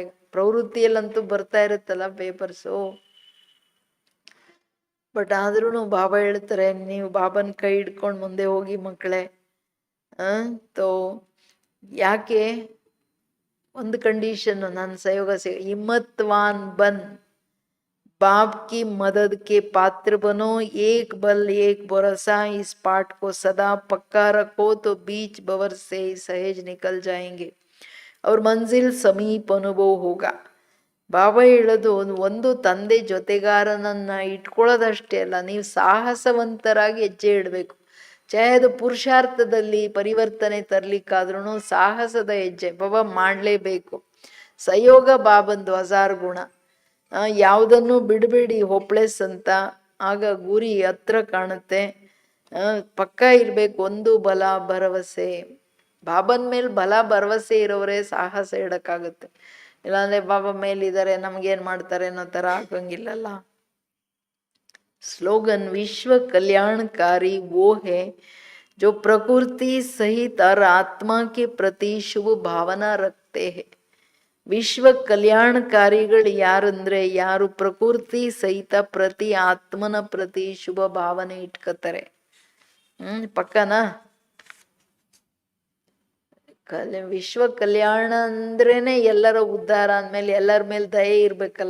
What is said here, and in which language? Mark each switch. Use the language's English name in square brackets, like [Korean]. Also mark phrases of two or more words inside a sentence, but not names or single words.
[Kannada] ಪ್ರವೃತ್ತಿಯಲ್ಲಂತೂ ಬರ್ತಾ ಇರುತ್ತಲ್ಲ ಪೇಪರ್ಸು, ಬಟ್ ಆದ್ರೂ ಬಾಬಾ ಹೇಳ್ತಾರೆ, ನೀವು ಬಾಬನ ಕೈ ಹಿಡ್ಕೊಂಡು ಮುಂದೆ ಹೋಗಿ ಮಕ್ಕಳೇ. ತೋ ಯಾಕೆ ಒಂದು ಕಂಡೀಷನ್, ನನ್ನ ಸಹಯೋಗ [Hindi] हिम्मतवान बन, बाप की मदद के पात्र बनो, एक बल एक भरोसा, इस पाठ को सदा पक्का रखो तो बीच बवर से सहज निकल जाएंगे और मंजिल समीप अनुभव होगा. [Kannada] ಬಾಬಾ ಹೇಳೋದು, ಒಂದು ತಂದೆ ಜೊತೆಗಾರನನ್ನ ಇಟ್ಕೊಳ್ಳೋದಷ್ಟೇ ಅಲ್ಲ, ನೀವು ಸಾಹಸವಂತರಾಗಿ ಹೆಜ್ಜೆ ಇಡಬೇಕು. ಚಾಹೆ ಅದು ಪುರುಷಾರ್ಥದಲ್ಲಿ ಪರಿವರ್ತನೆ ತರ್ಲಿಕ್ಕಾದ್ರೂ ಸಾಹಸದ ಹೆಜ್ಜೆ ಬಾಬಾ ಮಾಡಲೇಬೇಕು. ಸಹಯೋಗ ಬಾಬಂದು 1000 ಗುಣ. ಯಾವುದನ್ನು ಬಿಡಬೇಡಿ ಹೋಪ್ಲೆಸ್ ಅಂತ, ಆಗ ಗುರಿ ಹತ್ರ ಕಾಣುತ್ತೆ. ಪಕ್ಕ ಇರಬೇಕು, ಒಂದು ಬಲ ಭರವಸೆ. ಬಾಬನ ಮೇಲೆ ಬಲ ಭರವಸೆ ಇರೋರೇ ಸಾಹಸ ಇಡಕ್ಕಾಗುತ್ತೆ. ಇಲ್ಲಾಂದ್ರೆ ಬಾಬಾ ಮೇಲಿದ್ದಾರೆ ನಮ್ಗೇನ್ ಮಾಡ್ತಾರೆ ಅನ್ನೋ ತರ ಆಗಂಗಿಲ್ಲಲ್ಲ. [Hindi] स्लोगन विश्व कल्याणकारी वो है जो प्रकृति सहित और आत्मा के प्रति शुभ भावना रखते हैं. [Kannada] ವಿಶ್ವ ಕಲ್ಯಾಣಕಾರಿಗಳು ಯಾರಂದ್ರೆ ಯಾರು ಪ್ರಕೃತಿ ಸಹಿತ ಪ್ರತಿ ಆತ್ಮನ ಪ್ರತಿ ಶುಭ ಭಾವನೆ ಇಟ್ಕೋತಾರೆ. ಪಕ್ಕನಾ? ವಿಶ್ವ ಕಲ್ಯಾಣ ಅಂದ್ರೇನೆ ಎಲ್ಲರ ಉದ್ಧಾರ ಅಂದ್ಮೇಲೆ ಎಲ್ಲರ ಮೇಲೆ ದಯೆ ಇರ್ಬೇಕಲ್ಲ.